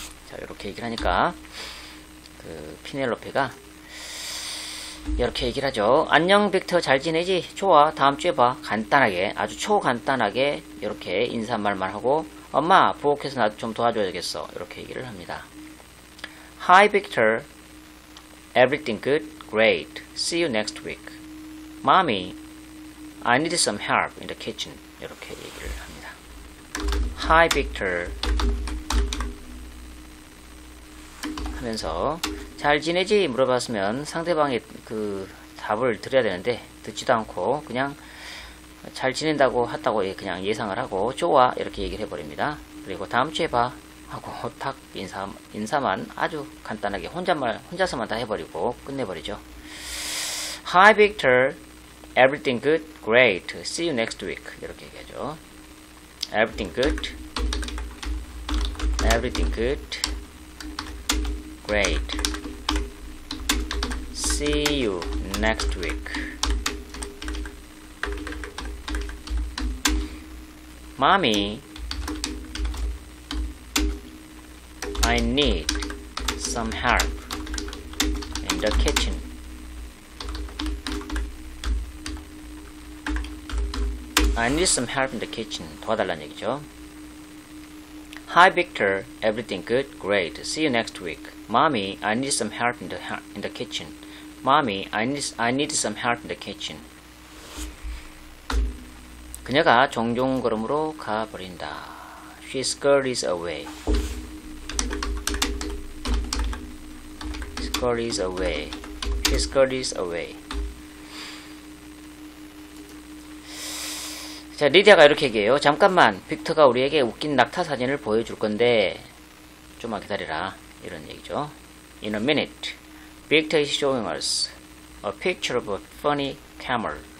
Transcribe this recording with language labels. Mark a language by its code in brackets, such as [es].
[ko] 자, 이렇게 얘기를 하니까 그 피넬로페가 이렇게 얘기를 하죠. 안녕 빅터, 잘 지내지? 좋아, 다음 주에 봐. 간단하게, 아주 초간단하게 이렇게 인사말만 하고 엄마 부엌에서 나 좀 도와줘야겠어. 이렇게 얘기를 합니다. [en] Hi Victor, everything good? Great. See you next week. Mommy, I need some help in the kitchen. [ko] 이렇게 얘기를 합니다. [en] Hi Victor [ko] 하면서 잘 지내지? 물어봤으면 상대방이 그 답을 드려야 되는데 듣지도 않고 그냥 잘 지낸다고 했다고 그냥 예상을 하고 좋아 이렇게 얘기를 해버립니다. 그리고 다음 주에 봐 하고 탁 인사만 아주 간단하게 혼자서만 다 해버리고 끝내버리죠. [en] Hi Victor, everything good? Great. See you next week. [ko] 이렇게 얘기하죠. [en] Everything good? Everything good? Great. See you next week. Mommy, I need some help in the kitchen. I need some help in the kitchen. [ko] 도와달라는 얘기죠. [en] Hi Victor, everything good? Great. See you next week. Mommy, I need some help in the kitchen. Mommy, I need some help in the kitchen. [ko] 그녀가 종종 걸음으로 가버린다. [en] She scurries away. Scurries away. She scurries away. [ko] 자, 리디아가 이렇게 얘기해요. 잠깐만, 빅터가 우리에게 웃긴 낙타 사진을 보여줄 건데 좀만 기다리라. 이런 얘기죠. [en] In a minute, Victor is showing us a picture of a funny camel.